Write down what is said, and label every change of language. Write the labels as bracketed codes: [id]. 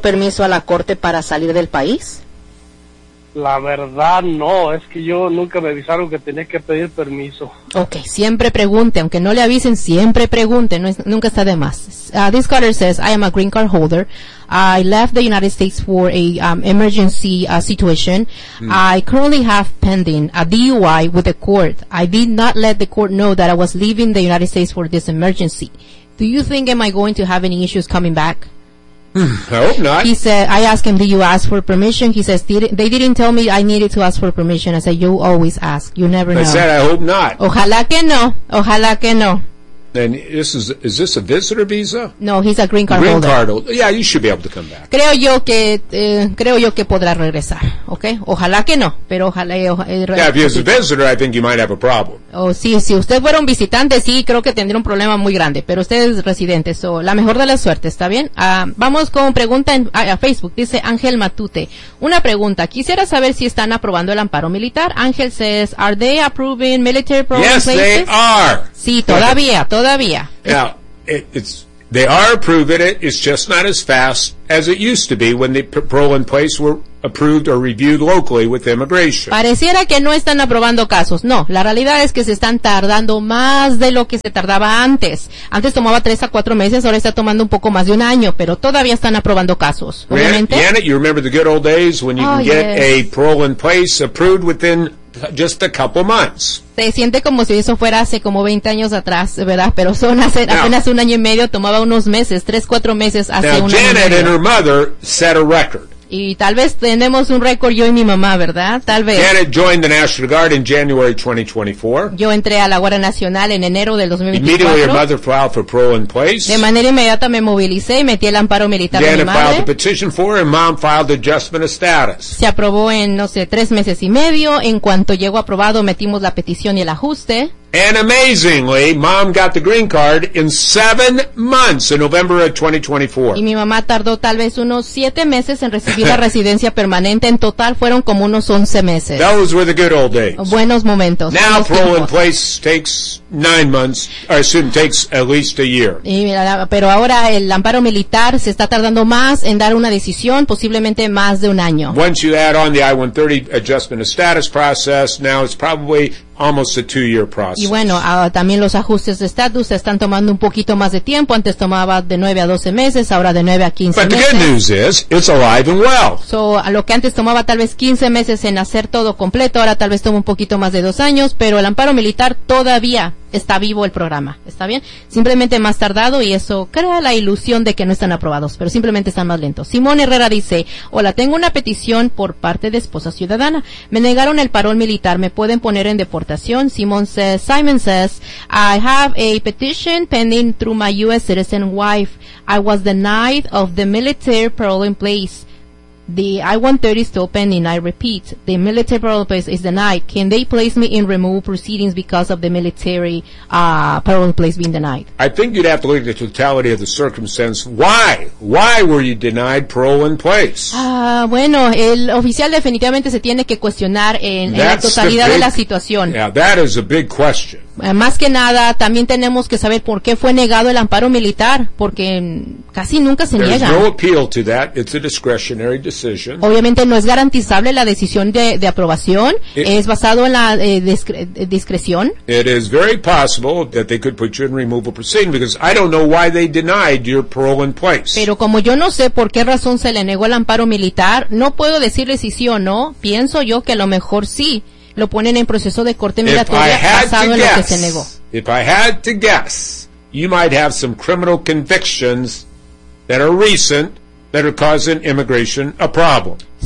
[es] permiso a la corte para salir del país. La verdad no, es que yo nunca me avisaron que tenía que pedir permiso. Okay, siempre pregunte, aunque no le avisen, siempre pregunte, nunca está de más. [en] This caller says, I am a green card holder. I left the United States for a emergency situation. Mm. I currently have pending a DUI with the court. I did not let the court know that I was leaving the United States for this emergency. Do you think, am I going to have any issues coming back? I hope not. He said, I asked him, did you ask for permission? He says, they didn't tell me I needed to ask for permission. I said, you always ask. You never know. I said, I hope not. [es] Ojalá que no. Ojalá que no. [en] And is this a visitor visa? No, he's a green card holder. Green card. Yeah, you should be able to come back. [es] Creo yo que podrá regresar. Okay? Ojalá que no, pero ojalá. [en] Yeah, if he's a visitor, I think you might have a problem. [es] Oh, sí, si usted fuera un visitante, sí, creo que tendría un problema muy grande, pero usted es residente, so la mejor de la suerte, ¿está bien? Vamos con pregunta a Facebook. Dice Ángel Matute, una pregunta. Quisiera saber si están aprobando el amparo militar. [en] Ángel says, are they approving military program places? Yes, they are. [es] Sí, todavía. [en] Now, they are approving it. It's just not as fast as it used to be when the parole in place were approved or reviewed locally with immigration. [es] Pareciera que no están aprobando casos. No, la realidad es que se están tardando más de lo que se tardaba antes. Antes tomaba 3 a 4 meses, ahora está tomando un poco más de un año, pero todavía están aprobando casos. Obviamente. [en] Janet, you remember the good old days when you can get a parole in place approved within just a couple months. [es] Se siente como si eso fuera hace como 20 años atrás, ¿verdad? Pero son apenas un año y medio, tomaba unos meses, 3, 4 meses hace un año. [en] Janet and her mother set a record. [es] Y tal vez tenemos un récord yo y mi mamá, ¿verdad? Tal vez. [en] Janet joined the National Guard in January 2024. [es] Yo entré a la Guardia Nacional en enero del 2024. [en] Immediately, your mother filed for parole in place. [es] De manera inmediata me movilicé y metí el amparo militar Janet a mi madre. [en] Janet filed the petition for her and mom filed adjustment of status. [es] Se aprobó en, no sé, 3 meses y medio. En cuanto llegó aprobado, metimos la petición y el ajuste. [en] And amazingly, mom got the green card in 7 months, in November of 2024. [es] Y mi mamá tardó tal vez unos 7 meses en recibir la residencia permanente. En total fueron como unos 11 meses. [en] Those were the good old days. [es] Buenos momentos. [en] Now parole in place takes 9 months, or soon takes at least a year. [es] Y mira, pero ahora el amparo militar se está tardando más en dar una decisión, posiblemente más de un año. [en] Once you add on the I-130 adjustment of status process, now it's probably almost a 2-year process. [es] Y bueno, también los ajustes de estatus están tomando un poquito más de tiempo. Antes tomaba de 9 a 12 meses, ahora de 9 a 15 [en] meses. But the good news is, it's alive and well. [es] So, a lo que antes tomaba tal vez 15 meses en hacer todo completo, ahora tal vez toma un poquito más de 2 años, pero el amparo militar todavía está vivo el programa. ¿Está bien? Simplemente más tardado y eso crea la ilusión de que no están aprobados, pero simplemente están más lentos. Simón Herrera dice, hola, tengo una petición por parte de esposa ciudadana. [en] Me negaron el parol militar. ¿Me pueden poner en deportación? Simón says, Simon says, I have a petition pending through my U.S. citizen wife. I was denied of the military parole in place. The I-130 is still pending. I repeat, the military parole place is denied. Can they place me in removal proceedings because of the military parole place being denied? I think you'd have to look at the totality of the circumstance. Why? Why were you denied parole in place? [es] Bueno, el oficial definitivamente se tiene que cuestionar en la totalidad de la situación. [en] Yeah, that is a big question. [es] Más que nada, también tenemos que saber por qué fue negado el amparo militar, porque casi nunca se niega. [en] There's no appeal to that. It's a discretionary decision. [es] Obviamente no es garantizable la decisión de aprobación. Es basado en la discreción. [en] It is very possible that they could put you in removal proceeding because I don't know why they denied your parole in place. [es] Pero como yo no sé por qué razón se le negó el amparo militar, no puedo decirle si sí o no. Pienso yo que a lo mejor sí. Lo ponen en proceso de corte migratoria basado en lo que se negó. [en] If I had to guess, you might have some criminal convictions that are recent that are causing immigration a problem.